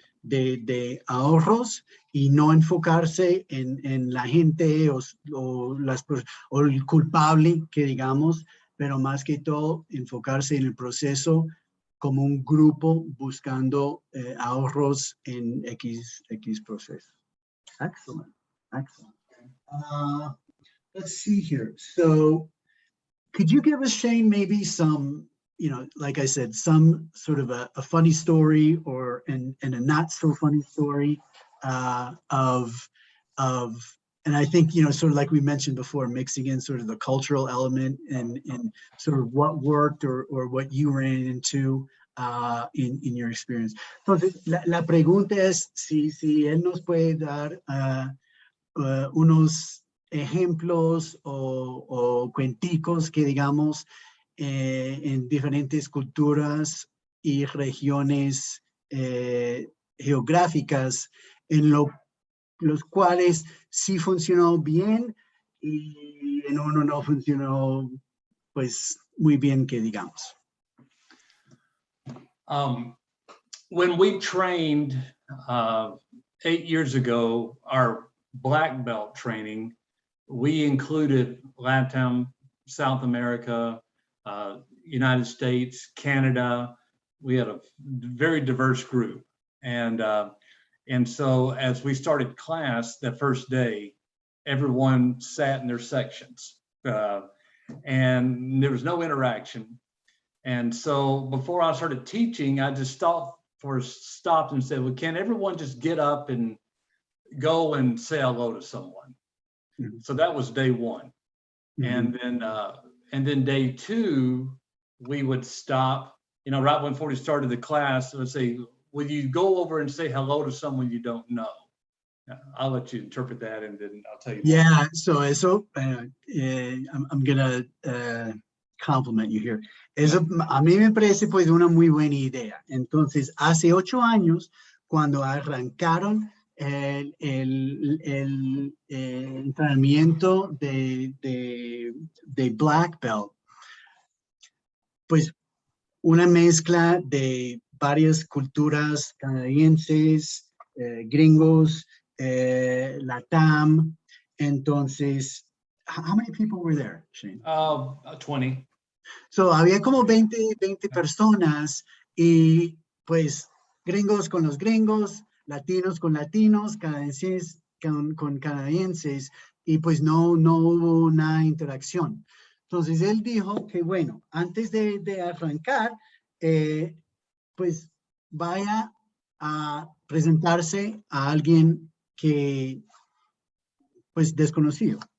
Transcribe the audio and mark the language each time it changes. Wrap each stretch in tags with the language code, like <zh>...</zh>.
<es>de ahorros y no enfocarse en la gente o el culpable, que digamos, pero más que todo enfocarse en el proceso como un grupo buscando ahorros en X proceso.</es> <en>Excellent, excellent. Let's see here. So could you give us, Shane, maybe some, you know, like I said, some sort of a funny story and a not so funny story of, and I think, you know, sort of like we mentioned before, mixing in sort of the cultural element and sort of what worked or what you ran into in your experience. Entonces, la pregunta es si él nos puede dar unos ejemplos o cuenticos que digamos en diferentes culturas y regiones geográficas en los cuales sí funcionó bien y en uno no funcionó pues muy bien, que digamos. When we trained 8 years ago, our black belt training, we included LATAM, South America, United States, Canada. We had a very diverse group. And so as we started class that first day, everyone sat in their sections and there was no interaction. And so before I started teaching, I just stopped and said, well, can everyone just get up and go and say hello to someone? Mm-hmm. So that was day one. Mm-hmm. And then day two, we would stop, you know, right before we started the class, I would say, will you go over and say hello to someone you don't know? I'll let you interpret that and then I'll tell you. Yeah, more. So I'm going to compliment you here.</en> <es>Eso a mí me parece pues una muy buena idea. Entonces, hace 8 años, cuando arrancaron el entrenamiento de Black Belt, pues una mezcla de varias culturas canadienses, gringos, Latam. Entonces,</es> <en>how many people were there, Shane? 20. So,</en> <es>había como 20 personas y pues gringos con los gringos, latinos con latinos, canadienses con canadienses y pues no hubo una interacción. Entonces él dijo que bueno, antes de arrancar, pues vaya a presentarse a alguien que pues desconocido.</es>